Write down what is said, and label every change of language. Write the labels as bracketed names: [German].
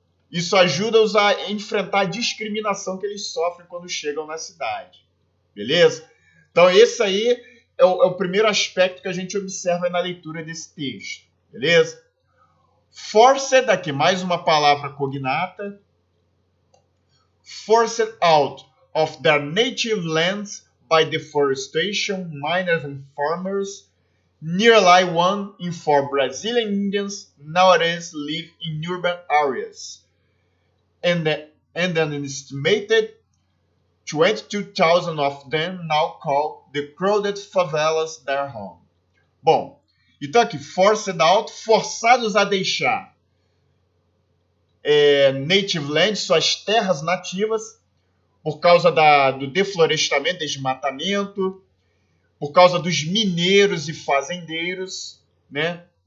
[Portuguese] Isso ajuda-os a enfrentar a discriminação que eles sofrem quando chegam na cidade. Beleza? Então, esse aí é o primeiro aspecto que a gente observa na leitura desse texto. Beleza? Forced, aqui mais uma palavra cognata. [English] Forced out of their native lands by deforestation, miners and farmers, nearly 1 in 4 Brazilian Indians nowadays live in urban areas, and an estimated 22,000 of them now call the crowded favelas their home. [Portuguese] Bom, então aqui, forced out, forçados a deixar native land, suas terras nativas, por causa do deflorestamento, desmatamento, por causa dos mineiros e fazendeiros, né?